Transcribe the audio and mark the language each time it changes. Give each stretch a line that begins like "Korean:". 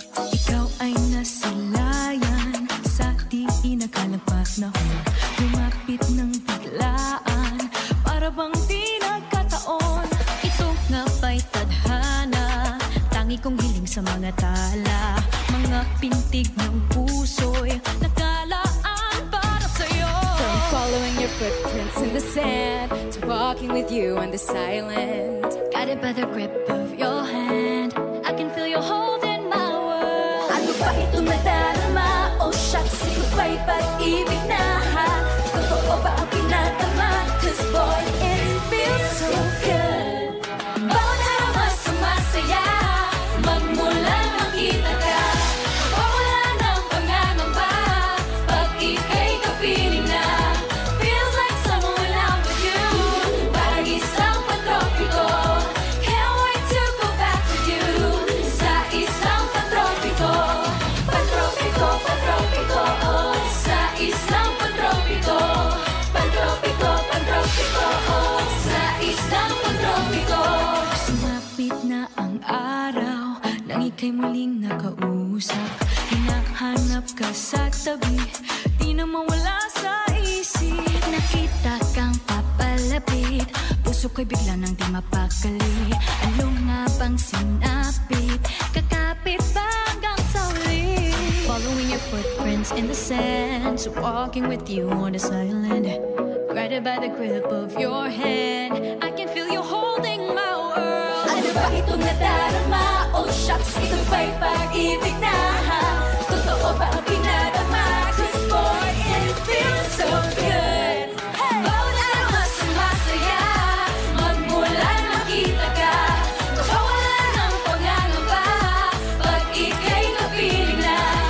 Filipino: Ikaw ay nasilayan sa di inakalapat na hulog, lumapit ng biglaan, para bang di nagkataon. Ito nga ba'y tadhana, tangi kong hiling sa mga tala, mga pintig ng puso'y nakalaan para sa'yo.
English: From following your footprints in the sand to walking with you on the silent, Guided by the grip of your hand, I can feel you holding my world.
Filipino: Ano ba itong nadarama?
English: Oh shucks,
Filipino: ito ba'y pag-ibig na ha? Totoo ba ang pinatama?
English: Cause boy, it feels so good.
Filipino: Bawat araw mas sumasaya, magmula makita ka. Wala ng pangangamba, pag ika'y kapiling na.
English: Feels like someone when I'm with you,
Filipino: parang isang pantropiko.
English: Can't wait to go back with you,
Filipino: sa isang pantropiko. Pantropiko, pantropiko, oh, sa isang pantropiko. Pantropiko, pantropiko, oh, sa isang pantropiko. Sumapit na ang araw, nang ika'y muling nakausap. Hinahanap ka sa tabi, di na mawala sa isip. Nakita kang papalapit, puso ko'y bigla nang di mapakali. Ano nga bang sinapit, kakapit ba hanggang sa huli?
English: Following your footprints in the sand, so walking with you on the silent, guided by the grip of your hand, I can feel you holding my world.
Filipino: Ano ba itong nadarama?
English: Oh shucks,
Filipino: ito ba'y pag-ibig na ha? Totoo ba ang pinadama?
English: Cause boy, it feels so good.
Filipino: Bawat araw mas sumasaya, magmula makita ka. Wala ng pangangamba, pag ika'y kapiling na.